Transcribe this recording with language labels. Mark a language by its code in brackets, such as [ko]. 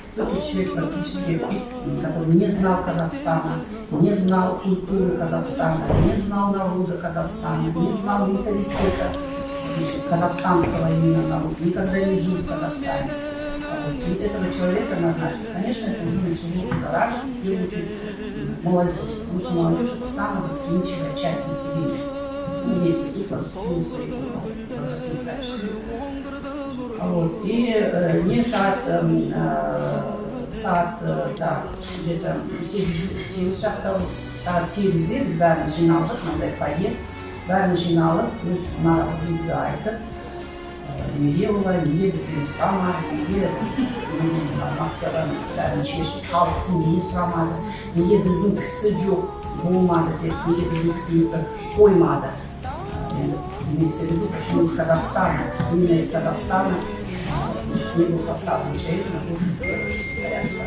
[ru] Тот человек практически, который не знал Казахстана, не знал культуры Казахстана, не знал народа Казахстана, не знал менталитета казахстанского именно народа, никогда не жил в Казахстане. И этого человека назначили. Конечно, это уже начало будоражить, в первую очередь, молодежь, потому что молодежь – это самая восприимчивая часть населения. Имеется в виду силу своих возрастных качеств. И не где-то [kk] 8'de biz bәрін жиналдық, мындай фойе, бәрін жиналып, өз наразылығымызды айтып, неге олай, неге бізден сұрамады, неге Москвадан бәрін шешіп, халықтың неге сұрамады, неге біздің кісі жоқ болмады деп, неге біздің кісімізді қоймады. [ru] Имеется в виду, почему из Казахстана, именно из Казахстана не был поставлен человек на должность секретаря.